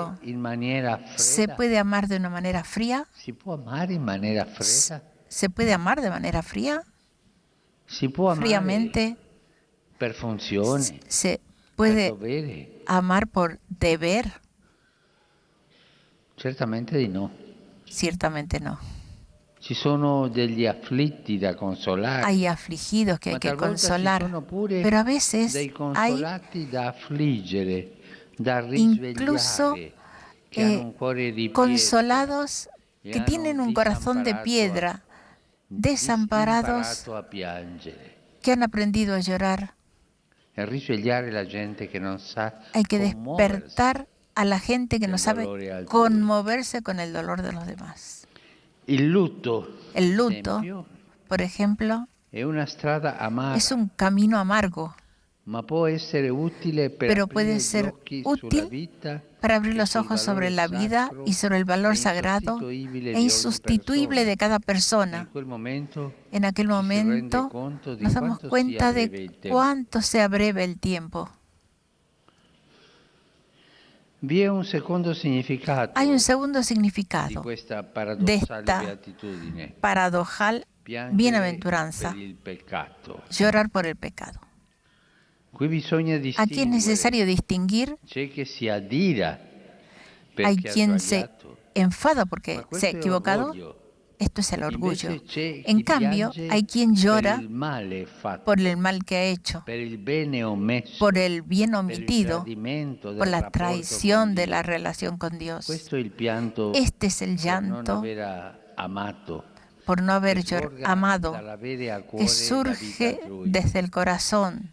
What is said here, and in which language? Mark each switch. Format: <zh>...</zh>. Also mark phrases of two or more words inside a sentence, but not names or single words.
<it>amare in maniera</it> <es>Se</es> <it>fredda?</it> <es>puede amar de una manera fría.</es> <it>Si può amare in maniera fredda?</it> <es>Se puede amar de manera fría,</es> <it>Si può amare</it> <es>fríamente.</es> <it>per funzione,</it> <es>Se</es> <it>per</it> <es>puede</es> <it>dovere?</it> <es>amar por deber.</es> <it>Certamente di no.</it> <es>Ciertamente no.</es> <it>Ci sono degli afflitti da consolare.</it> <es>Hay afligidos que hay</es> <it>ma</it> <es>que</es> <it>talvolta ci</it> <es>consolar,</es> <it>sono pure</it> <es>pero a veces</es> <it>dei</it> <es>hay</es> <it>consolati da affliggere, da</it> <es>incluso</es> <it>risvegliare, che hanno un cuore di</it> <es>consolados</es> <it>pietra,</it> <es>que</es> <it>e</it> <es>tienen</es> <it>hanno</it> <es>un corazón de piedra, desamparados,</es> <it>imparato a piangere.</it> <es>que han aprendido a llorar.</es> <it>E risvegliare la gente che non sa</it> <es>Hay que</es> <it>commuoversi.</it> <es>despertar a la gente que no</es> <it>del</it> <es>sabe</es> <it>dolore altrui.</it> <es>conmoverse con el dolor de los demás.</es> <it>Il lutto,</it> <es>El luto,</es> <it>esempio,</it> <es>por ejemplo,</es> <it>è una strada amara,</it> <es>es un camino amargo,</es> <it>ma può essere utile per</it> <es>pero</es> <it>aprire</it> <es>puede</es> <it>gli</it> <es>ser</es> <it>occhi sulla</it> <es>útil</es> <it>vita</it> <es>para abrir</es> <it>e</it> <es>los</es> <it>sul</it> <es>ojos sobre</es> <it>valore</it> <es>la vida</es> <it>sacro</it> <es>y sobre el valor</es> <it>e</it> <es>sagrado</es> <it>insostituibile</it> <es>e</es> <it>di ogni</it> <es>insustituible</es> <it>persona.</it> <es>de cada</es> <it>In</it> <es>persona.</es> <it>quel momento</it> <es>En aquel</es> <it>ci si rende</it> <es>momento</es> <it>conto di</it> <es>nos damos</es> <it>quanto</it> <es>cuenta</es> <it>sia breve</it> <es>de</es> <it>il tempo.</it> <es>cuánto sea breve el tiempo.</es> <it>Vi è un secondo significato</it> <es>Hay un segundo</es> <it>di</it> <es>significado</es> <it>questa</it> <es>de</es> <it>paradossale</it> <es>esta</es> <it>beatitudine.</it> <es>paradojal</es> <it>Piangere</it> <es>bienaventuranza,</es> <it>per il peccato.</it> <es>llorar por el pecado.</es> <it>Qui bisogna</it> <es>Aquí es</es> <it>distinguere.</it> <es>necesario distinguir.</es> <it>C'è chi si adira</it> <es>Hay</es> <it>perché ha</it> <es>quien se</es> <it>sbagliato,</it> <es>enfada porque</es> <it>ma</it> <es>se</es> <it>questo</it> <es>ha</es> <it>è</it> <es>equivocado,</es> <it>orgoglio.</it> <es>Esto es el orgullo. En cambio, hay quien llora por el mal que ha hecho, por el bien omitido, por la traición de la relación con Dios. Este es el llanto por no haber amado, que surge desde el corazón.</es>